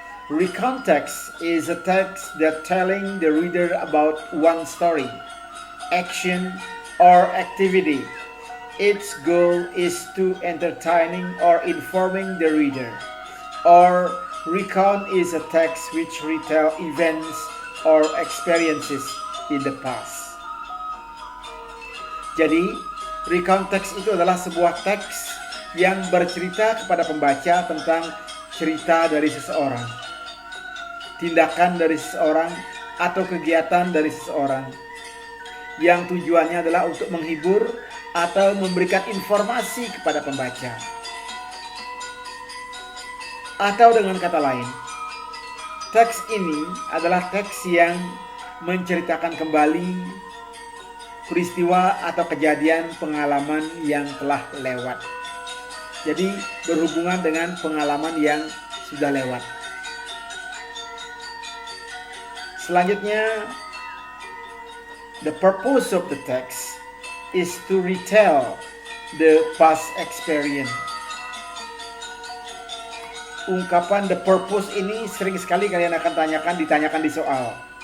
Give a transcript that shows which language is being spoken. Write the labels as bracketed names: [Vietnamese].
[English] Recount text is a text that telling the reader about one story, action, or activity. Its goal is to entertaining or informing the reader. Or recount is a text which retell events or experiences in the past. [Indonesian] Jadi, recount text itu adalah sebuah teks yang bercerita kepada pembaca tentang cerita dari seseorang, tindakan dari seseorang, atau kegiatan dari seseorang, yang tujuannya adalah untuk menghibur atau memberikan informasi kepada pembaca. Atau dengan kata lain, teks ini adalah teks yang menceritakan kembali peristiwa atau kejadian pengalaman yang telah lewat. Jadi berhubungan dengan pengalaman yang sudah lewat. Selanjutnya, [English] the purpose of the text is to retell the past experience. [Indonesian] Ungkapan [English] the purpose [Indonesian] ini sering sekali kalian akan ditanyakan di soal.